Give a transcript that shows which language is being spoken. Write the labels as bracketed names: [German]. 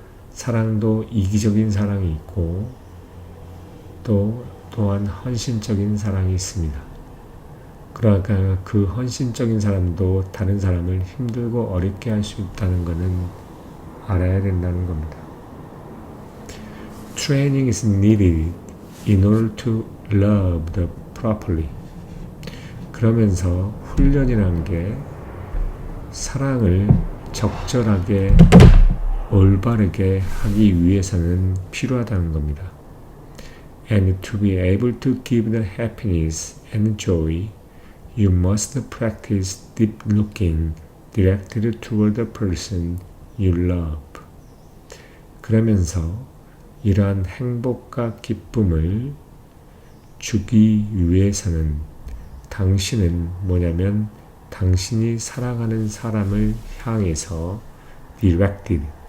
[Korean] 사랑도 이기적인 사랑이 있고 또한 헌신적인 사랑이 있습니다. 그러니까 그 헌신적인 사람도 다른 사람을 힘들고 어렵게 할 수 있다는 것은 알아야 된다는 겁니다. [English] Training is needed in order to love the properly. [Korean] 그러면서 훈련이라는 게 사랑을 적절하게 올바르게 하기 위해서는 필요하다는 겁니다. [English] And to be able to give the happiness and joy, you must practice deep looking directed toward the person you love. [Korean] 그러면서 이러한 행복과 기쁨을 주기 위해서는 당신은 뭐냐면 당신이 사랑하는 사람을 향해서 directed,